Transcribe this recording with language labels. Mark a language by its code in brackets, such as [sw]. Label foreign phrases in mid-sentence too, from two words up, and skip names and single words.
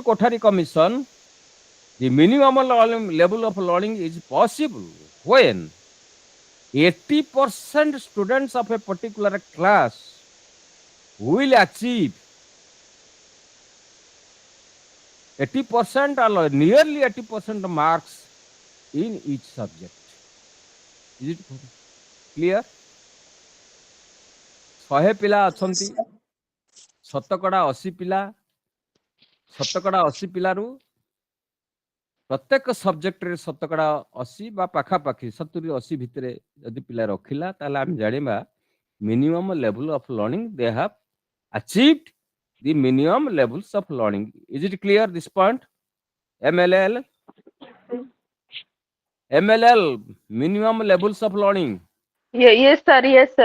[en] According to Kothari Commission, The minimum level of learning is possible when 80% students of a particular class will achieve 80% or nearly 80% marks in each subject. Is it clear? [or] 100 ପିଲା ଅଛନ୍ତି, ଶତକଡ଼ା 80 ପିଲା, ଶତକଡ଼ା 80 ପିଲାରୁ ପ୍ରତ୍ୟେକ ସବଜେକ୍ଟରେ ଶତକଡ଼ା 80 ବା ପାଖାପାଖି 70-80 ଭିତରେ ଯଦି ପିଲା ରଖିଲା ତାହେଲେ ଆମେ ଜାଣିବା [en] minimum level of learning [or] they have achieved the minimum levels of learning. [en] Is it clear this point? MLL? MLL, minimum levels of learning. Yes, sir. Yes, sir.